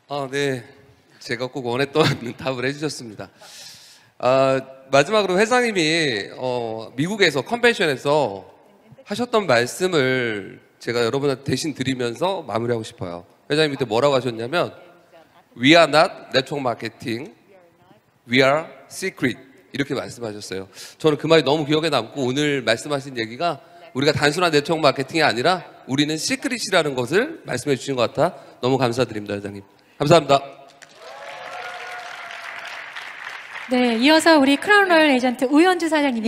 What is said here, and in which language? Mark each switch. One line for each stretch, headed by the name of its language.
Korean: 네. 제가 꼭 원했던 답을 해주셨습니다. 마지막으로 회장님이 미국에서 컨벤션에서 하셨던 말씀을 제가 여러분한테 대신 드리면서 마무리하고 싶어요. 회장님 그때 뭐라고 하셨냐면
English: We are not network marketing, we are secret
Korean: 이렇게 말씀하셨어요. 저는 그 말이 너무 기억에 남고 오늘 말씀하신 얘기가 우리가 단순한 네트워크 마케팅이 아니라 우리는 시크릿이라는 것을 말씀해 주신 것 같아 너무 감사드립니다. 회장님. 감사합니다. 네, 이어서 우리 크라운 로얄 에이전트 오연주 사장님이